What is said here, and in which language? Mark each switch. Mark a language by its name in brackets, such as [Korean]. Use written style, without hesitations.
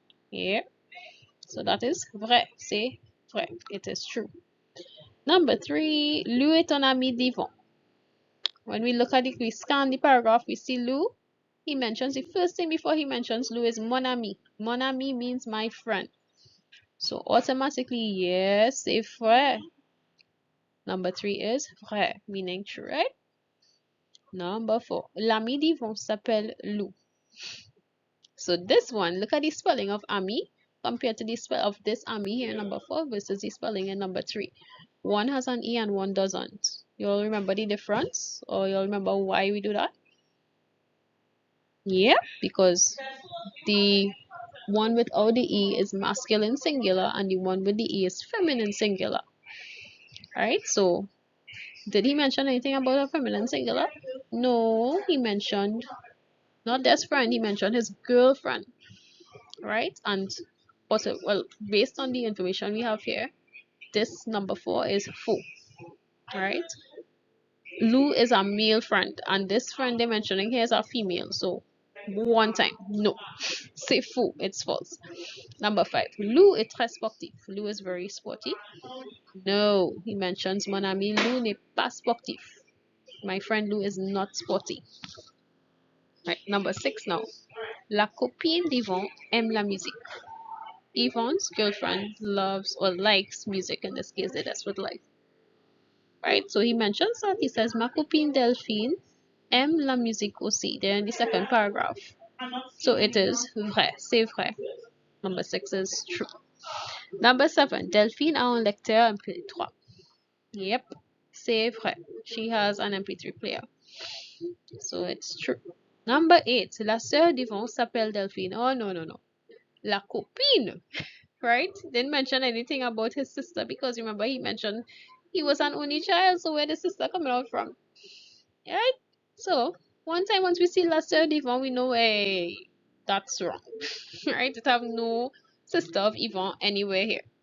[English] Yeah. So that is vrai. [French] C'est vrai. [English] It is true. Number 3. [French] Lou est un ami d'Yvon. [English] When we look at it, we scan the paragraph, we see Lou. He mentions the first thing before he mentions Lou is [French] mon ami. Mon ami [English] means my friend. So automatically, yes, [French] c'est vrai. [English] Number 3 is vrai, meaning true, right? Number 4. [French] L'ami d'Yvon s'appelle Lou. [English] So this one, look at the spelling of Ami compared to the spell of this Ami here, number 4, versus the spelling in number 3. One has an E and one doesn't. You'll remember the difference, or you'll remember why we do that? Yeah, because the one without the E is masculine singular and the one with the E is feminine singular. Right? So, did he mention anything about a feminine singular? No, he mentioned not this friend, he mentioned his girlfriend. Right? And also, well, based on the information we have here, this number 4 is faux. Right? Lou is a male friend, and this friend they're mentioning here is a female. So, one time, no. [French] C'est faux, [English] it's false. Number 5, [French] Lou est très sportif. [English] Lou is very sporty. No, he mentions [French] mon ami Lou n'est pas sportif. [English] My friend Lou is not sporty. Right, number 6 now. [French] La copine d'Yvon aime la musique. [English] Yvonne's girlfriend loves or likes music. In this case, that's what like. Right, so he mentions that. He says, [French] ma copine Delphine aime la musique aussi. [English] They're in the second paragraph. So it is vrai, [French] c'est vrai. [English] Number 6 is true. Number 7, [French] Delphine a un lecteur MP3. Yep, c'est vrai. [English] She has an MP3 player. So it's true. Number 8, [French] la sœur d'Yvon s'appelle Delphine. [English] Oh, no, no, no. [French] La copine, [English] right? Didn't mention anything about his sister because remember he mentioned he was an only child, so where the sister coming out from? Right? So, one time once we see [French] la sœur d'Yvon, [English] we know, hey, that's wrong. Right? It have no sister of Yvon anywhere here.